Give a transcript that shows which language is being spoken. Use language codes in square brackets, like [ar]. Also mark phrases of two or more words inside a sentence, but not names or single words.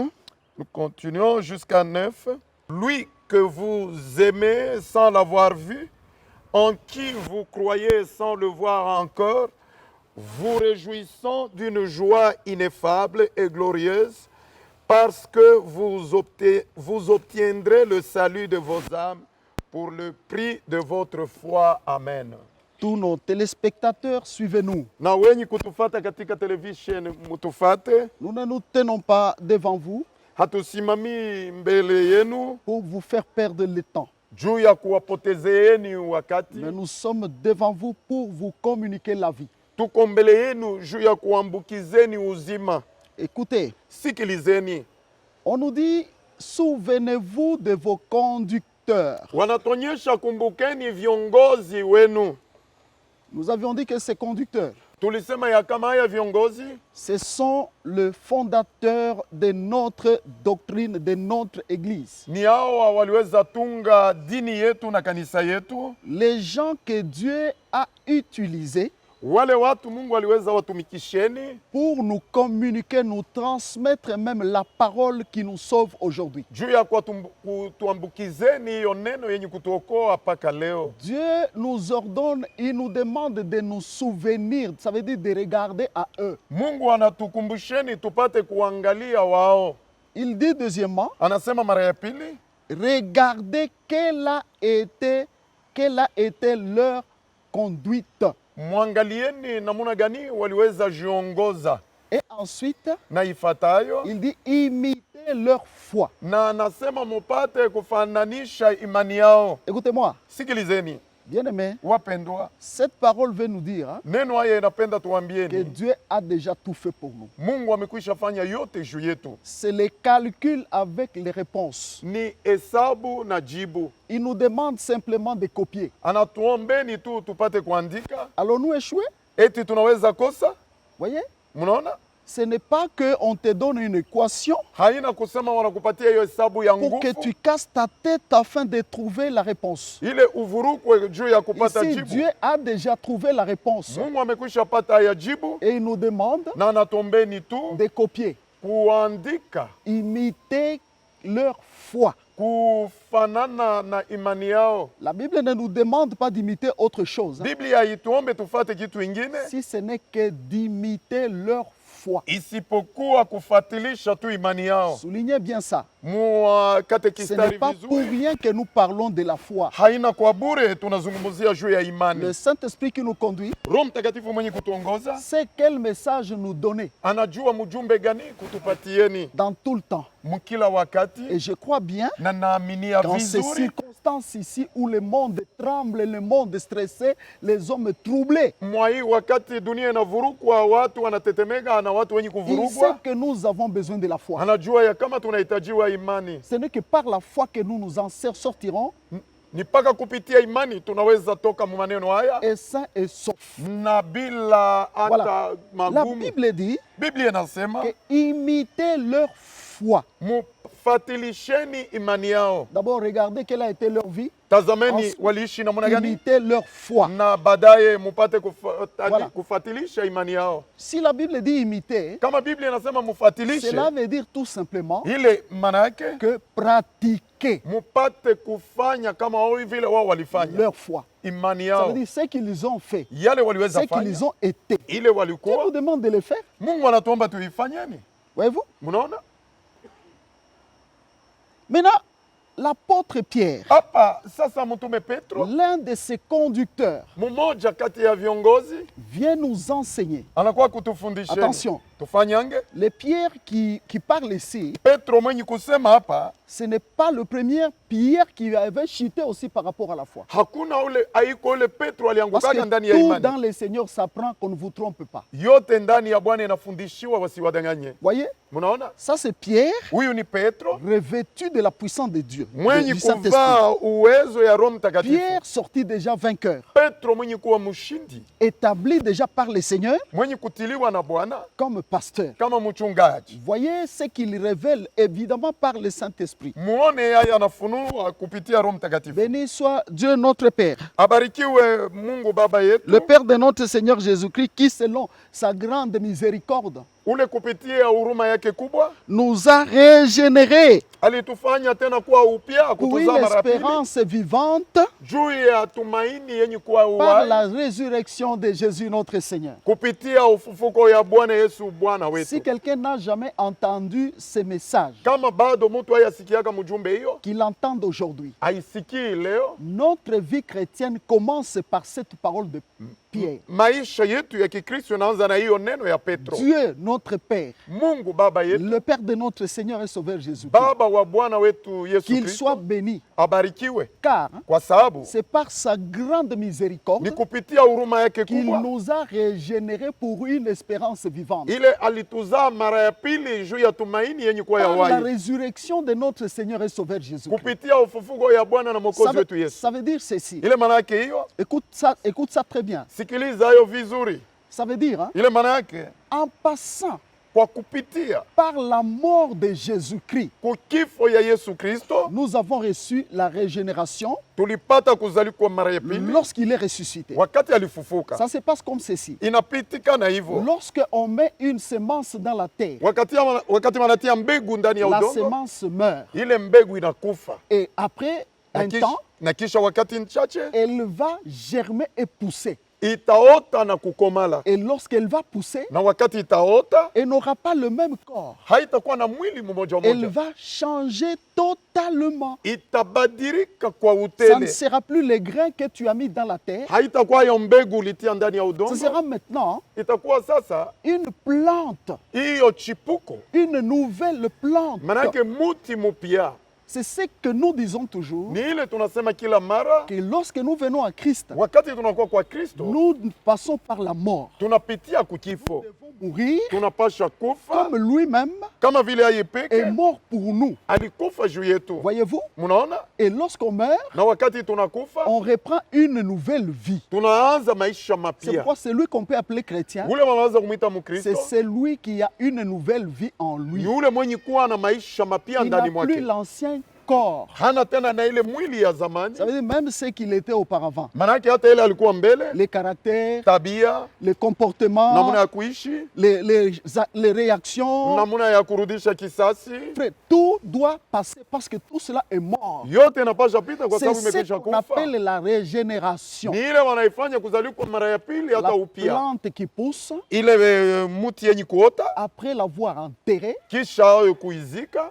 [fr] Nous continuons jusqu'à 9. Lui que vous aimez sans l'avoir vu, en qui vous croyez sans le voir encore, vous réjouissant d'une joie ineffable et glorieuse, parce que vous obtiendrez le salut de vos âmes pour le prix de votre foi. Amen. Tous nos téléspectateurs, suivez-nous. [sw] Na wenye kutufata katika television mutufate, [fr] Nous ne nous tenons pas devant vous [sw] hatusimami mbele yenu [fr] pour vous faire perdre le temps, [sw] juu ya kuwapotezeeni wakati, [fr] mais nous sommes devant vous pour vous communiquer la vie. [sw] tuko mbele yenu juu ya kuambukizeni uzima. [fr] Écoutez, [sw] Sikilizeni. [fr] on nous dit, souvenez-vous de vos conducteurs. [sw] Wanatuonyesha kumbukeni viongozi wenu. [fr] Nous avions dit que ces conducteurs, [sw] Tulisema ya kama haya viongozi [fr] ce sont le fondateur de notre doctrine, de notre Église. [sw] ni hao waliweza tunga dini yetu na kanisa yetu. [fr] Les gens que Dieu a utilisés [sw] Wale watu Mungu aliweza watumikisheni [fr] pour nous communiquer, nous transmettre même la parole qui nous sauve aujourd'hui. [sw] juu ya kutuambukizeni hiyo neno yenye kutuokoa mpaka leo. [fr] Dieu nous ordonne, il nous demande de nous souvenir, ça veut dire de regarder à eux. [sw] Mungu anatukumbusheni tupate kuangalia wao. [fr] Il dit deuxièmement, [sw] Anasema mara ya pili, [fr] regardez quelle a été leur conduite. [sw] mwangalieni namuna gani waliweza jiongoza. [fr] Et ensuite, [sw] Na ifatayo, [fr] il dit imitez leur foi. [sw] na anasema mupate kufananisha imani yao. [fr] Écoutez-moi, [sw] Sikilizeni [fr] bien-aimés, [sw] wapendwa, [fr] cette parole veut nous dire [sw] neno haya inapenda [fr] que [sw] tuambieni [fr] Dieu a déjà tout fait pour nous. [sw] Mungu amekwisha fanya yote juu yetu. [fr] C'est le calcul avec les réponses. [sw] Ni hesabu na jibu. [fr] Il nous demande simplement de copier. [sw] Anatuombeni tu tupate kuandika. [fr] Allons-nous échouer? [sw] Eti tunaweza kosa? [fr] Voyez? [sw] Mnaona? [fr] Ce n'est pas qu'on te donne une équation [sw] haina kusema wanakupatia hiyo hesabu ya [fr] pour que [sw] nguvu [fr] tu casses ta tête afin de trouver la réponse. [sw] ile uvurukwe juu ya kupata [fr] Ici, [sw] jibu. [fr] Dieu a déjà trouvé la réponse [sw] Mungu amekwisha pata ya jibu [fr] et il nous demande [sw] na anatombeni tu [fr] de copier, [sw] kuandika, [fr] imiter leur foi. [sw] kufanana na imani yao. [fr] La Bible ne nous demande pas d'imiter autre chose, hein, [sw] Biblia haituombe tufate kitu ingine [fr] si ce n'est que d'imiter leur foi. [sw] isipokuwa kufuatilisha tu imani yao. [fr] Soulignez bien ça. Ce n'est [sw] Katekistari [fr] pas pour [sw] vizuri, [fr] rien que nous parlons de la foi. [sw] haina kwa bure tunazungumzia juu ya imani. [fr] Le Saint-Esprit qui nous conduit [sw] Roho Mtakatifu mwenye kutuongoza [fr] sait quel message nous donner [sw] anajua mjumbe gani kutupatieni [fr] dans tout le temps. [sw] mkila wakati, [fr] Et je crois bien [sw] na naaminia [fr] dans ces [sw] vizuri [fr] circonstances ici où le monde tremble, le monde stressé, les hommes troublés, [sw] mwa hii wakati dunia inavurukwa, watu wanatetemeka na watu wenye [fr] il sait [sw] kuvurugwa, [fr] que nous avons besoin de la foi. [sw] anajua ya kama tunahitajiwa imani. [fr] Ce n'est que par la foi que nous nous en sortirons [sw] Ni mpaka kupitia imani tunaweza toka mu maneno haya [fr] et sains et saufs. [sw] na bila hata [fr] Voilà. La [sw] magumu. [fr] Bible dit [sw] Biblia inasema [fr] que imitez leur foi. [sw] mufatilisheni imani yao. [fr] D'abord, regardez quelle a été leur vie. [sw] Tazameni [fr] Ensuite, [sw] waliishi namna gani, [fr] Imitez leur foi. [sw] na baadaye mupate [fr] Voilà. [sw] kufatilisha imani yao. [fr] Si la Bible dit imiter, [sw] Kama Biblia inasema mufatilishe, [fr] cela veut dire tout simplement [sw] ile maana yake [fr] que pratiquer [sw] mupate kufanya kama wao vile wao walifanya [fr] leur foi. [sw] imani [fr] Ça veut [sw] yao, [fr] dire ce qu'ils ont fait, [sw] yale [fr] ce [sw] waliweza [fr] qu'ils [sw] fanya, [fr] ont été. [sw] ile [fr] Dieu [sw] walikuwa. [fr] nous demande de le faire. [sw] Mungu anatuomba tuifanyeni. [fr] Voyez-vous? [sw] Mnaona [fr] Maintenant, l'apôtre Pierre, [sw] hapa sasa, mtume Petro, [fr] l'un de ses conducteurs, [sw] mmoja kati ya viongozi, [fr] vient nous enseigner. [sw] anakuwa kutufundisheni [fr] Attention, [sw] tufanyange. [fr] le Pierre qui parle ici, [sw] Petro mwenye kusema hapa, [fr] ce n'est pas le premier Pierre qui avait chuté aussi par rapport à la foi. [sw] hakuna ule haiko ule Petro [fr] Parce [sw] aliangukaga [fr] que [sw] ndani ya [fr] tout [sw] imani. [fr] dans le Seigneur s'apprend qu'on ne vous trompe pas. [sw] Yote ndani ya Bwana inafundishiwa, wasiwadanganye. [fr] Voyez, [sw] Mnaona, [fr] ça c'est Pierre [sw] huyu ni Petro [fr] revêtu de la puissance de Dieu, [sw] mwenye [fr] du Saint-Esprit. [sw] kuvaa uwezo ya Roho Mtakatifu. [fr] Pierre sorti déjà vainqueur, [sw] Petro mwenye kuwa mshindi, [fr] établi déjà par le Seigneur [sw] mwenye kutiliwa na Bwana [fr] comme pasteur. [sw] kama mchungaji. [fr] Voyez ce qu'il révèle évidemment par le Saint-Esprit. [sw] Muone yeye anafunua kupitia Roho Mtakatifu. [fr] Béni soit Dieu notre Père, [sw] Abarikiwe Mungu Baba yetu, [fr] le Père de notre Seigneur Jésus-Christ, qui selon sa grande miséricorde [sw] ule kupitia huruma yake kubwa [fr] nous a régénérés [sw] alitufanya tena kuwa upya, [fr] pour une [sw] kutuzaa mara pili [fr] espérance vivante [sw] juu ya tumaini yenye kuwa [fr] par [sw] uhai [fr] la résurrection de Jésus notre Seigneur. [sw] kupitia ufufuko ya Bwana Yesu Bwana [fr] Si [sw] wetu. [fr] quelqu'un n'a jamais entendu ce message, [sw] Kama bado mtu hayasikiaga mjumbe hiyo, [fr] qu'il entende aujourd'hui. [sw] haisikii leo, [fr] Notre vie chrétienne commence par cette parole de Pierre. [sw] maisha yetu ya Kikristo inaanza na hiyo neno ya Petro. [fr] Dieu, notre Père, [sw] Mungu Baba yetu, [fr] le Père de notre Seigneur et Sauveur Jésus-Christ, [sw] Baba wa Bwana wetu Yesu [fr] qu'il soit [sw] Kristo, [fr] béni, [sw] abarikiwe, [fr] car [sw] kwa sababu [fr] c'est par sa grande miséricorde [sw] ni kupitia huruma yake [fr] qu'il [sw] kubwa [fr] nous a régénérés pour une espérance vivante. [sw] ile alituzaa mara ya pili juu ya tumaini yenye kuwa ya [fr] Par la [sw] uhai [fr] résurrection de notre Seigneur et Sauveur Jésus-Christ. [sw] kupitia ufufuko ya Bwana na [fr] Ça [sw] Mwokozi wetu [fr] veut, [sw] Yesu. [fr] ça veut dire ceci. [sw] Ile maana yake hiyo, [fr] Écoute ça très bien. [sw] sikiliza hayo vizuri. [fr] Ça veut dire, hein, [sw] Ile maana yake [fr] en passant [sw] kwa kupitia [fr] par la mort de Jésus-Christ, [sw] kukifo ya Yesu Kristo [fr] nous avons reçu la régénération [sw] tulipata kuzalikwa mara ya pili [fr] lorsqu'il est ressuscité. [sw] wakati alifufuka. [fr] Ça se passe comme ceci. [sw] Inapitikana hivyo [fr] Lorsqu'on met une semence dans la terre, [sw] wakati wanatia mbegu ndani ya [fr] la [sw] udongo, [fr] semence meurt. [sw] ile mbegu inakufa [fr] Et après [sw] na [fr] un [sw] kisha, [fr] temps, [sw] na kisha wakati mchache [fr] elle va germer et pousser. [sw] itaota na kukomala, [fr] Et lorsqu'elle va pousser, [sw] na wakati itaota [fr] elle n'aura pas le même corps. [sw] haitakuwa na mwili mmoja [fr] Elle [sw] mmoja, [fr] va changer totalement. [sw] itabadilika kwa [fr] Ça ne [sw] utele. [fr] sera plus les grains que tu as mis dans la terre. [sw] Haitakuwa hiyo mbegu ulitia ndani ya [fr] Ce [sw] udongo, [fr] sera maintenant [sw] itakuwa sasa [fr] une plante, [sw] hiyo chipuko, [fr] une nouvelle plante. [sw] manake muti mupya. [fr] C'est ce que nous disons toujours, [sw] Ni ile tunasema kila mara, [fr] que lorsque nous venons à Christ, [sw] wakati tunakuwa kwa Kristo, [fr] nous passons par la mort. [sw] tunapitia kukifo. [fr] Nous devons mourir [sw] Tunapasha kufa [fr] comme lui-même [sw] kama vile yeye [fr] est [sw] peke [fr] mort pour nous. [sw] alikufa juu yetu. [fr] Voyez-vous? [sw] Munaona? [fr] Et lorsqu'on meurt, [sw] Na wakati tunakufa, [fr] on reprend une nouvelle vie. [sw] tunaanza maisha [fr] C'est [sw] mapya. [fr] pourquoi celui qu'on peut appeler chrétien, [sw] Ule wanaweza kumwita [fr] c'est [sw] Mkristo, [fr] celui qui a une nouvelle vie en lui. [sw] yule mwenye kuwa na maisha mapya [fr] Il n'a [sw] ndani [fr] plus [sw] mwake. [fr] l'ancien corps. [sw] Hana tena na ile mwili ya zamani. [fr] Ça veut dire même ce qu'il était auparavant. [sw] Manake hata ile alikuwa mbele, [fr] Les caractères, [sw] tabia, [fr] les comportements, [sw] namna ya kuishi, [fr] les réactions, [sw] namna ya kurudisha kisasi, [fr] frère, tout doit passer parce que tout cela est mort. [sw] yote inapasha pita kwa [fr] C'est [sw] sababu [fr] ce [sw] imekwisha [fr] qu'on [sw] kufa. [fr] appelle la régénération. [sw] Ni ile wanaifanya kuzaliwa kwa mara ya pili hata [fr] La [sw] upya. [fr] plante qui pousse, [sw] Ile muti yenye kuota [fr] après l'avoir enterrée, [sw] kisha kuizika